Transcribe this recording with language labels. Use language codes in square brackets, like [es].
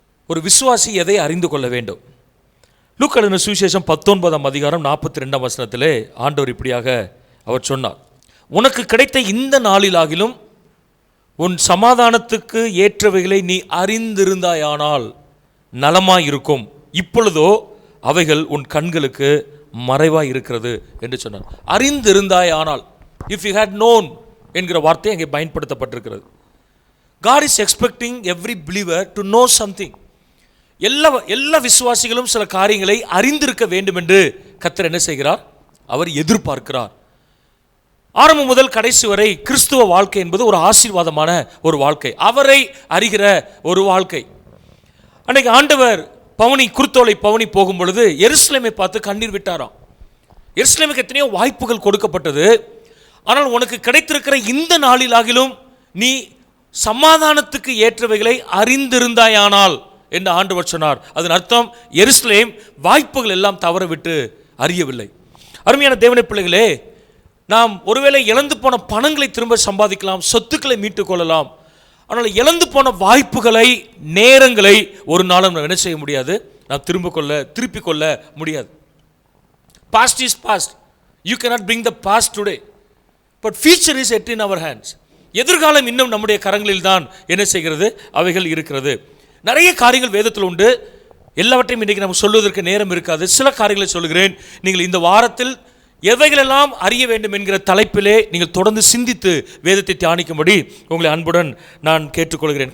[ta] ஒரு விசுவாசி எதை அறிந்து கொள்ள வேண்டும்? லூக்கா எழுதின சுவிசேஷம் 19ஆம் அதிகாரம் 42ஆம் வசனத்திலே ஆண்டவர் இப்படியாக அவர் சொன்னார், உனக்கு கிடைத்த இந்த நாளிலாகிலும் உன் சமாதானத்துக்கு ஏற்றவைகளை நீ அறிந்திருந்தாயானால் நலமாயிருக்கும், இப்பொழுதோ அவைகள் உன் கண்களுக்கு மறைவாய் இருக்கிறது என்று சொன்னார். அறிந்திருந்தாயானால், [en] if you had known [ta] என்கிற வார்த்தை அங்கே பயன்படுத்தப்பட்டிருக்கிறது. [en] God is expecting every believer to know something. [ta] எல்லா விசுவாசிகளும் சில காரியங்களை அறிந்திருக்க வேண்டும் என்று கர்த்தர் என்ன செய்கிறார்? அவர் எதிர்பார்க்கிறார். ஆரம்பம் முதல் கடைசி வரை கிறிஸ்துவ வாழ்க்கை என்பது ஒரு ஆசீர்வாதமான ஒரு வாழ்க்கை, அவரை அறிகிற ஒரு வாழ்க்கை. அன்னைக்கு ஆண்டவர் குருத்தோலை பவனி போகும் பொழுது எருசலேமை பார்த்து கண்ணீர் விட்டாராம். எருசலேமுக்கு எத்தனையோ வாய்ப்புகள் கொடுக்கப்பட்டது, ஆனால் உனக்கு கிடைத்திருக்கிற இந்த நாளிலாகிலும் நீ சமாதானத்துக்கு ஏற்றவைகளை அறிந்திருந்தாயானால் என்று ஆண்டவர் சொன்னார். அதன் அர்த்தம் எருசலேம் வாய்ப்புகள் எல்லாம் தவற விட்டு அறியவில்லை. அருமையான தேவனுடைய பிள்ளைகளே, நாம் ஒருவேளை இழந்து போன பணங்களை திரும்ப சம்பாதிக்கலாம், சொத்துக்களை மீட்டுக் கொள்ளலாம், ஆனால் இழந்து போன வாய்ப்புகளை, நேரங்களை ஒரு நாளும் நாம் என்ன செய்ய முடியாது, நாம் திருப்பிக் கொள்ள முடியாது. [en] Past is past. You cannot bring the past today. But future is yet in our hands. [ta] எதிர்காலம் இன்னும் நம்முடைய கரங்களில் தான் என்ன செய்கிறது, அவைகள் இருக்கிறது. நிறைய காரியங்கள் வேதத்தில் உண்டு, எல்லாவற்றையும் இன்றைக்கு நமக்கு சொல்வதற்கு நேரம் இருக்காது. சில காரியங்களை சொல்கிறேன். நீங்கள் இந்த வாரத்தில் எவைகளெல்லாம் அறிய வேண்டும் என்கிற தலைப்பிலே நீங்கள் தொடர்ந்து சிந்தித்து வேதத்தை தியானிக்கும்படி உங்களை அன்புடன் நான் கேட்டுக்கொள்கிறேன்.